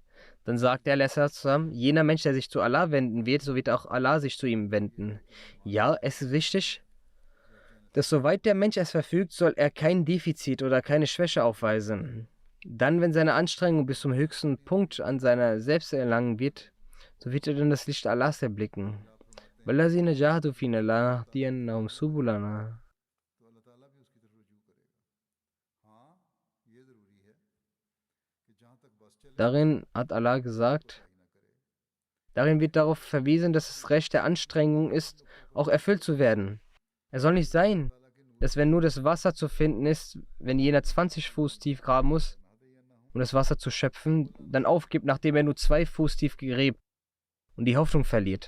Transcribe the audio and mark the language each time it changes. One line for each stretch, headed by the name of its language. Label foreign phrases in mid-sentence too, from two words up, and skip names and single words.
German: Dann sagt er zusammen, jener Mensch, der sich zu Allah wenden wird, so wird auch Allah sich zu ihm wenden. Ja, es ist wichtig, dass soweit der Mensch es verfügt, soll er kein Defizit oder keine Schwäche aufweisen. Dann, wenn seine Anstrengung bis zum höchsten Punkt an seiner selbst erlangen wird, so wird er dann das Licht Allahs erblicken.
Arabic: وَالَّذِينَ جَاهَدُوا فِينَا لَنَهْدِيَنَّهُمْ سُبُلَنَا.
German: Darin hat Allah gesagt, darin wird darauf verwiesen, dass es Recht der Anstrengung ist, auch erfüllt zu werden. Es soll nicht sein, dass wenn nur das Wasser zu finden ist, wenn jener 20 Fuß tief graben muss, um das Wasser zu schöpfen, dann aufgibt, nachdem er nur 2 Fuß tief gräbt und die Hoffnung verliert.